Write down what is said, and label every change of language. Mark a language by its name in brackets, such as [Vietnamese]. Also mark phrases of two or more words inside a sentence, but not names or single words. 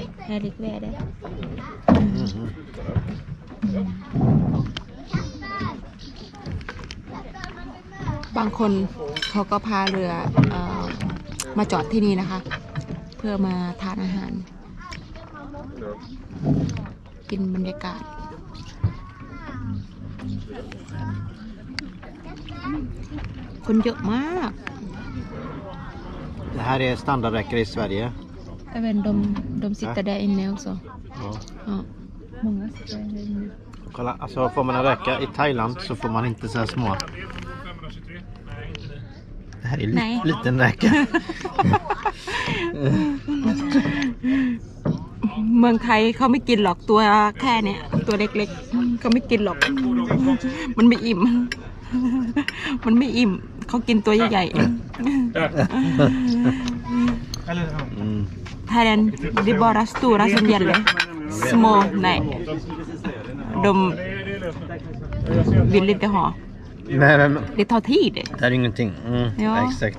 [Swedish] härligt väder. [Thai] บางคนเขาก็พาเรือมาจอดที่นี่นะคะ เพื่อมาทานอาหาร กินบรรยากาศ คนเยอะมาก [Swedish] Det här är standardräcker i Sverige. Även de sitter där inne också. Ja. Ja. Många sitter där inne. Kolla, alltså får man en räcka i Thailand så får man inte så här små. Det här är Nej. liten räcka. [Thai] เมืองไทยเขาไม่กินหรอกตัวแค่เนี้ยตัวเล็กๆเขาไม่กินหรอก มันไม่อิ่ม มันไม่อิ่มเขากินตัวใหญ่ๆ [Swedish] Thailand det är bara stora som gäller små nej de vill inte ha Nej, men det tar tid det här är ingenting. Ja. Exakt.